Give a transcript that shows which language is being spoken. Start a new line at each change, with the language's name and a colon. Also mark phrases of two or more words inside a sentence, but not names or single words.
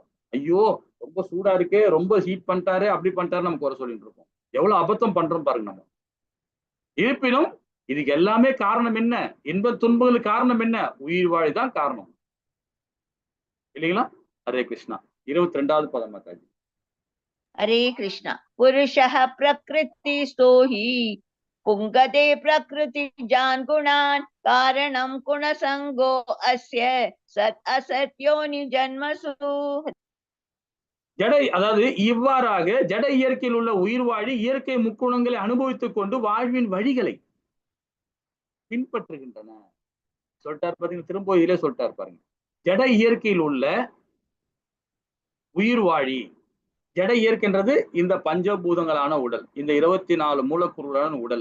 Tamil: ஐயோ ரொம்ப சூடா இருக்கே, ரொம்ப ஹீட் பண்ணிட்டாரு, அப்படி பண்ணிட்டாரு நம்ம குறை சொல்லிட்டு இருக்கோம். எவ்வளவு அபத்தம் பண்றோம் பாருங்க நம்ம. இருப்பினும் இதுக்கு எல்லாமே காரணம் என்ன? இன்ப துன்பங்களுக்கு காரணம் என்ன? உயிர் வாழிதான் காரணம் இல்லைங்களா? ஹரே கிருஷ்ணா. 22வது பதம் மாதாஜி.
Sanskrit: हरे कृष्ण। पुरुषः प्रकृतिस्थो हि पुंगते प्रकृति जान गुणान् कारणं गुणसंगो अस्य सत् असत्योनि जन्मसु।
Tamil: ஜடை, அதாவது இவ்வாறாக ஜட இயற்கையில் உள்ள உயிர் வாழி இயற்கை முக்குணங்களை அனுபவித்துக் கொண்டு வாழ்வின் வழிகளை பின்பற்றுகின்றன. சொல்லிட்டார் பாருங்க, திரும்ப இதிலே சொல்லிட்டார் பாருங்க. ஜட இயற்கையில் உள்ள உயிர் வாழி, ஜட இயற்கைன்றது இந்த பஞ்சபூதங்களான உடல், இந்த 24 மூலக்கூறுகளான உடல்.